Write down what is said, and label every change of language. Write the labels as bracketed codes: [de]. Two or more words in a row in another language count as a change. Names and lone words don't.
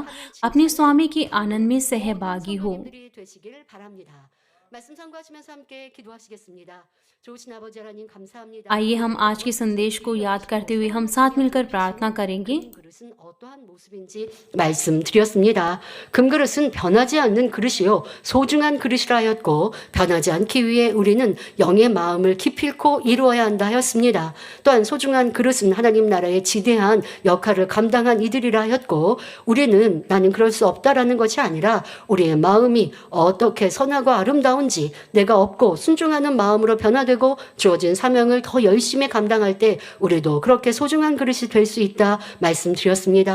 [hi] अपने स्वामी के आनंद में सहभागी हो। [ko] 성도님들이 되시길 바랍니다. 말씀 참고하시면서 함께 기도하시겠습니다. 좋으신 아버지 하나님 감사합니다. [hi] आइए हम आज के संदेश को याद करते हुए हम साथ मिलकर प्रार्थना करेंगे। [ko] 금그릇은 어떠한 모습인지 말씀드렸습니다. 금그릇은 변하지 않는 그릇이요 소중한 그릇이라 하였고 변하지 않기 위해 우리는 영의 마음을 기필코 이루어야 한다 하였습니다. 또한 소중한 그릇은 하나님 나라의 지대한 역할을 감당한 이들이라 하였고 우리는 나는 그럴 수 없다라는 것이 아니라 우리의 마음이 어떻게 선하고 아름다운지 내가 없고 순종하는 마음으로 변화되고 주어진 사명을 더 열심히 감당할 때 우리도 그렇게 소중한 그릇이 될 수 있다 말씀드렸습니다.